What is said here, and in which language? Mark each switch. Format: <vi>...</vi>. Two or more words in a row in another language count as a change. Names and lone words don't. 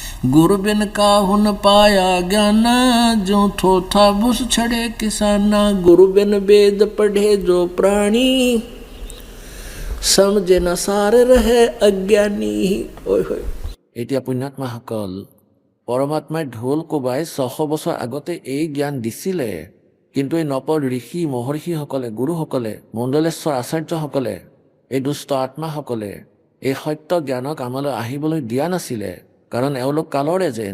<hi>गुरु बिन काहू न पाया ज्ञान, जो थोथा बुस छड़े किसाना। गुरु बिन वेद पढ़े जो प्राणी, समझे न सार रहे अज्ञानी। ओय होय।</hi> <as>এতিয়া পুণ্যাত্মাসকল, পৰমাত্মাই ঢোল কোবাই 600 বছৰ আগতে এই জ্ঞান দিছিলে, কিন্তু এই নপৰ ঋষি মহৰ্ষিসকলে, গুৰুসকলে, মণ্ডলেশ্বৰ আচাৰ্যসকলে, এই দুষ্ট আত্মাসকলে এই সত্য জ্ঞানক আমালৈ আহিবলৈ দিয়া নাছিলে, কাৰণ এওঁলোক কালৰ এজেণ্ট।</as>